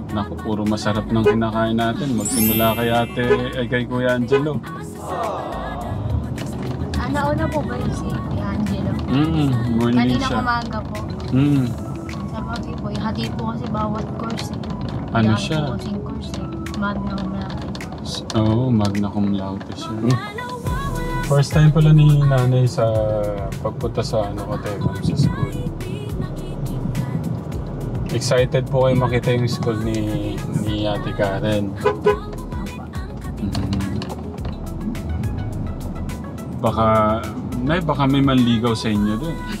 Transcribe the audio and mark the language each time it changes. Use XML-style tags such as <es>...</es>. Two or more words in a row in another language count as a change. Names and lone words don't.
<tl>Naku, puro masarap ng kinakain natin. Magsimula kay Kuya Angelo. Nauna po ba yung si Angelo? Morning Kanina siya. umaga po. Sa pagi po, hati po kasi bawat course eh. Ano Kaya siya? po kasing course eh.</tl> <la>Magna cum laude.</la> <tl>Oo,</tl> <la>magna cum laude</la> <tl>siya.</tl> <en>First time</en> <tl>pala ni nanay sa pagpunta sa Katekam sa school. Excited po kayo makita yung school ni Ate Karen. Baka may manligaw sa inyo doon.</tl>